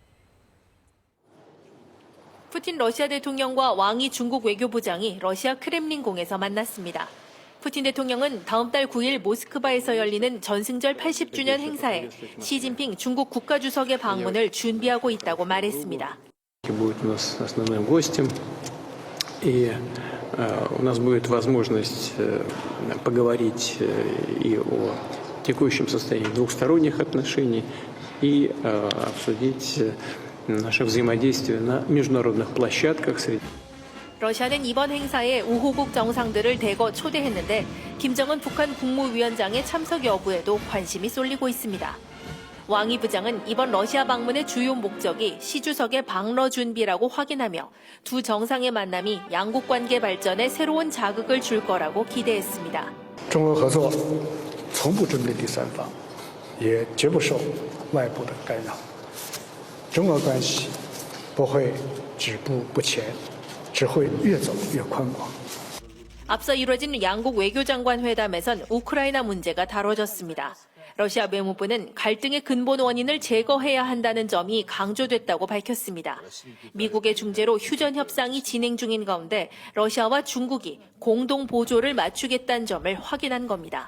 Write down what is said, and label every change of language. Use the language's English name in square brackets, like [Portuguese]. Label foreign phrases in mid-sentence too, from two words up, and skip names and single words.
[Korean] 푸틴 러시아 대통령과 왕이 중국 외교부장이 러시아 크렘린궁에서 만났습니다. 푸틴 대통령은 다음 달 9일 모스크바에서 열리는 전승절 80주년 행사에 시진핑 중국 국가주석의 방문을 준비하고 있다고 말했습니다. [Russian] У нас будет возможность поговорить и о текущем состоянии двухсторонних отношений и обсудить наше взаимодействие на международных площадках. [Korean] 러시아는 이번 행사에 우호국 정상들을 대거 초대했는데 김정은 북한 국무위원장의 참석 여부에도 관심이 쏠리고 있습니다. 왕이 부장은 이번 러시아 방문의 주요 목적이 시 주석의 방러 준비라고 확인하며 두 정상의 만남이 양국 관계 발전에 새로운 자극을 줄 거라고 기대했습니다. [Chinese] 中俄合作从不针对第三方，也绝不受外部的干扰。中俄关系不会止步不前，只会越走越宽广。 [Korean] 앞서 이뤄진 양국 외교장관 회담에선 우크라이나 문제가 다뤄졌습니다. 러시아 외무부는 갈등의 근본 원인을 제거해야 한다는 점이 강조됐다고 밝혔습니다. 미국의 중재로 휴전 협상이 진행 중인 가운데 러시아와 중국이 공동 보조를 맞추겠다는 점을 확인한 겁니다.